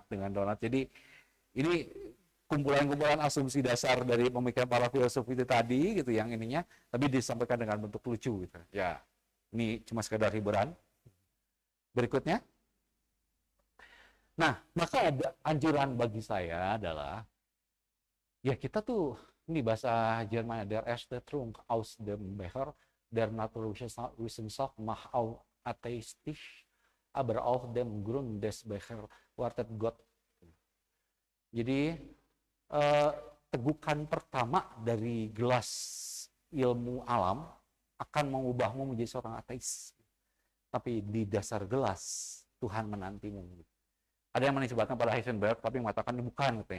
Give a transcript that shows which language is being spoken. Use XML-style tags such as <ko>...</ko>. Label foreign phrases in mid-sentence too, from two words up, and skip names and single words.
<id>Jadi ini kumpulan-kumpulan asumsi dasar dari pemikiran para filsuf itu tadi gitu yang ininya, tapi disampaikan dengan bentuk lucu gitu. Ya, ini cuma sekedar hiburan. Berikutnya. Nah, maka ada anjuran bagi saya adalah ya kita tuh ini bahasa Jerman,</id> <de>der erste Trunk aus dem Becher der Naturwissenschaft macht auch atheistisch, aber auf dem Grund des Becher wartet Gott.</de> <id>Jadi tegukan pertama dari gelas ilmu alam akan mengubahmu menjadi seorang ateis. Tapi di dasar gelas Tuhan menantimu. Ada yang menisbatkan pada Heisenberg, tapi mengatakan ini bukan katanya.</id>